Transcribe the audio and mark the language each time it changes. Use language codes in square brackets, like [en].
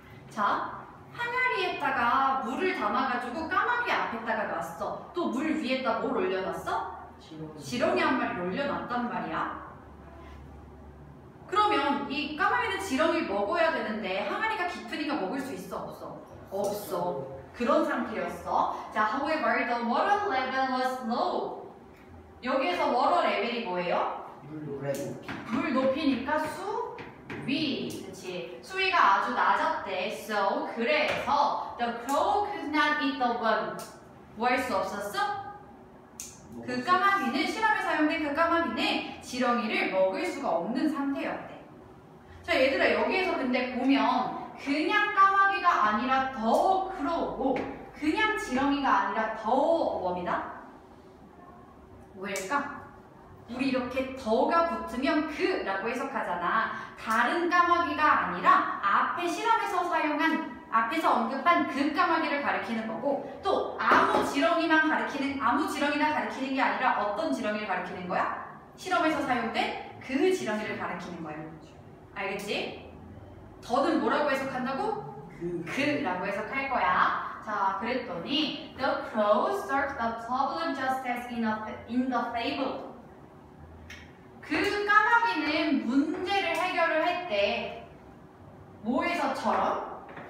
[ko] 자, 항아리에다가 물을 담아가지고 까마귀 앞에다가 놨어. 또 물 위에다 뭘 올려놨어? 지렁이 한 마리를 올려놨단 말이야. 그러면 이 까마귀는 지렁이를 먹어야 되는데 항아리가 깊으니까 먹을 수 있어, 없어? 없어. 그런 상태였어. [en] 자, however, the water level was low. [ko] 여기에서 water 레벨이 뭐예요? 물 높이니까 수위. 그치? 수위가 아주 낮았대. [en] So, [ko] 그래서 [en] the crow could not eat the worm. [ko] 뭐 할 수 없었어? 그 까마귀는, 실험에 사용된 그 까마귀는 지렁이를 먹을 수가 없는 상태였대. 자, 얘들아, 여기에서 근데 보면 그냥 까마귀가 아니라 더 크로우고 그냥 지렁이가 아니라 더 뭡니다? 왜일까? 우리 이렇게 더가 붙으면 그라고 해석하잖아. 다른 까마귀가 아니라 앞에 실험에서 사용한, 앞에서 언급한 그 까마귀를 가리키는 거고, 또 아무 지렁이나 가리키는 게 아니라 어떤 지렁이를 가리키는 거야? 실험에서 사용된 그 지렁이를 가리키는 거예요. 알겠지? 더는 뭐라고 해석한다고? 그라고 해석할 거야. 자, 그랬더니 [en] The crow solved the problem just as in the fable. [ko] 그 까마귀는 문제를 해결을 했대. 뭐에서처럼?